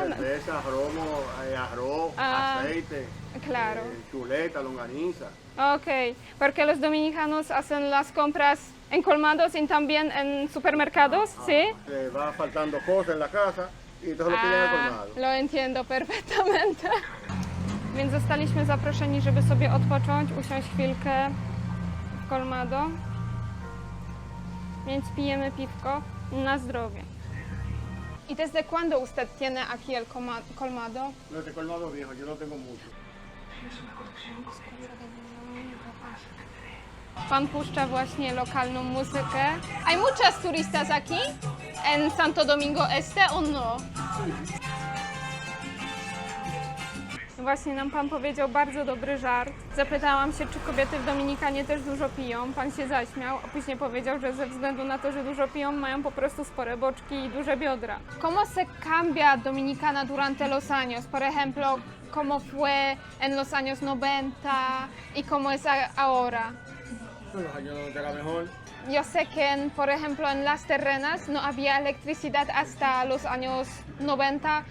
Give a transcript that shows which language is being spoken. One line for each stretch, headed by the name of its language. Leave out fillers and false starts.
Spanish: Cerveza, romo, arroz, Ah, aceite, Claro. chuleta, longaniza. Ok. Porque los dominicanos hacen las compras en colmados y también en supermercados, ¿sí? Se va faltando cosas en la casa i entonces lo piden al colmado. Lo entiendo perfektamente.
Polish: Więc zostaliśmy zaproszeni, żeby sobie odpocząć, usiąść chwilkę w colmado. Więc pijemy piwko na zdrowie.
Spanish: ¿Y desde cuándo usted tiene aquí el colmado? No, este colmado viejo, yo no tengo mucho.
Polish: Pan puszcza właśnie lokalną muzykę.
Spanish: ¿Hay muchas turistas aquí en Santo Domingo Este o no?
Polish: Właśnie nam pan powiedział bardzo dobry żart. Zapytałam się, czy kobiety w Dominikanie też dużo piją. Pan się zaśmiał, a później powiedział, że ze względu na to, że dużo piją, mają po prostu spore boczki i duże biodra.
Spanish: ¿Cómo se cambia Dominicana durante los años? Por ejemplo, ¿cómo fue en los años 90 y cómo es ahora? En los años 90 era mejor. Yo sé que, por ejemplo, en Las Terrenas no había electricidad hasta los años 90.